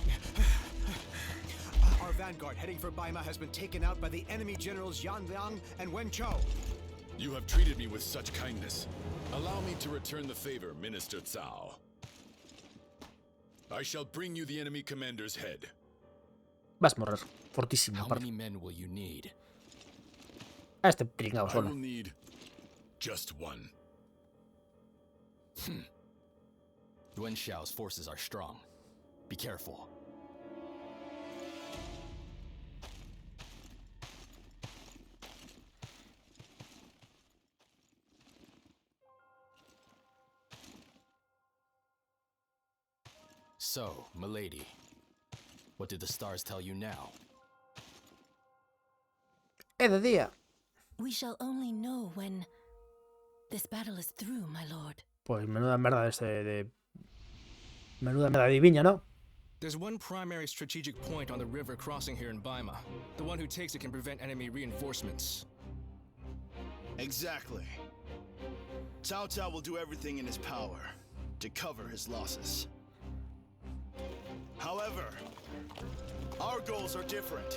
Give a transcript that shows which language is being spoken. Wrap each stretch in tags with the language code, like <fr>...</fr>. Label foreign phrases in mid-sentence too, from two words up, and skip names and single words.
<en>Our vanguard heading for Baima has been taken out by the enemy generals Yan Liang and Wen Chou. You have treated me with such kindness. Allow me to return the favor, Minister Cao. I shall bring you the enemy commander's head.</en> <gl>Vas a morrer. Fortísimo.</gl> <en>How many men will you need?</en> <gl>A este pringao</gl> <en>I</en> <gl>solo.</gl> <en>will need just one. Yuan Shao's forces are strong. Be careful. So, milady, what did the stars tell you now?</en> <gl>É de día.</gl> <en>We shall only know when this battle is through, my lord.</en> <gl>Pues menuda merda Menuda merda de viña, ¿no?</gl> <en>There's one primary strategic point on the river crossing here in Baima. The one who takes it can prevent enemy reinforcements. Exactly. Cao Cao will do everything in his power to cover his losses. However, our goals are different.</en>